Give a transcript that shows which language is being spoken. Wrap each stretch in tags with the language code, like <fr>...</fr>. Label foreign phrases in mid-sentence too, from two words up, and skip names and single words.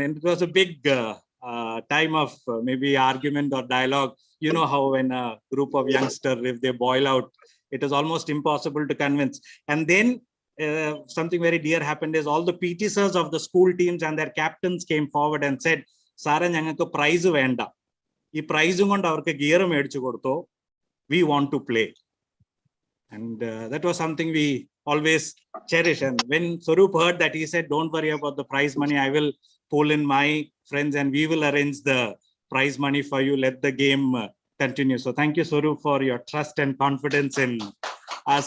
<en>And it was a big time of maybe argument or dialogue. You know how when a group of youngsters, if they boil out, it is almost impossible to convince. And then something very dear happened is all the PT sirs of the school teams and their captains came forward and said, Sara,</en> <ml>ഞങ്ങൾക്ക് prize വേണ്ട. ഈ prize കൊണ്ട് അവർക്ക് gear മേടിച്ചു കൊടുത്തോ.</ml> <en>We want to play. And that was something we always cherish. And when Swaroop heard that, he said, don't worry about the prize money. I will pull in my friends and we will arrange the prize money for you. Let the game continue. So thank you, Swaroop, for your trust and confidence in us.</en>